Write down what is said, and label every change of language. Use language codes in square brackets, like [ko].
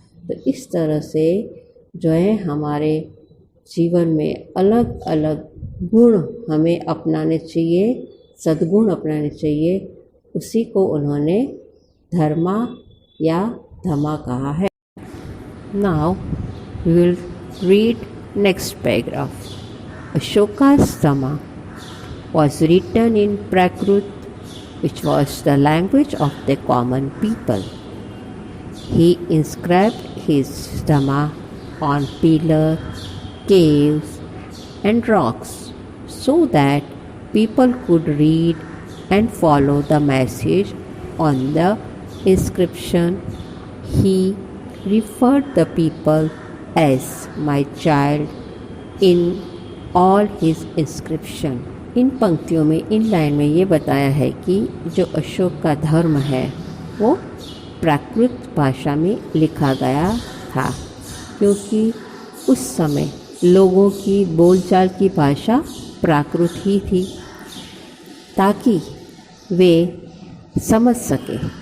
[hi] तो इस तरह से जो है हमारे जीवन में अलग अलग गुण हमें अपनाने चाहिए, सद्गुण अपनाने चाहिए, उसी को उन्होंने धर्मा या धमा कहा है। [en] Now we will read next paragraph. Ashoka's Dhamma was written in Prakrit, which was the language of the common people. He inscribed his Dhamma on pillars, caves, and rocks so that people could read and follow the message on the inscription. He referred the people as my child in all his inscription. [hi] इन पंक्तियों में, in line में ये बताया है कि जो अशोक का धर्म है वो प्राकृत भाषा में लिखा गया था, क्योंकि उस समय लोगों की बोलचाल की भाषा प्राकृत ही थी, ताकि वे समझ सके।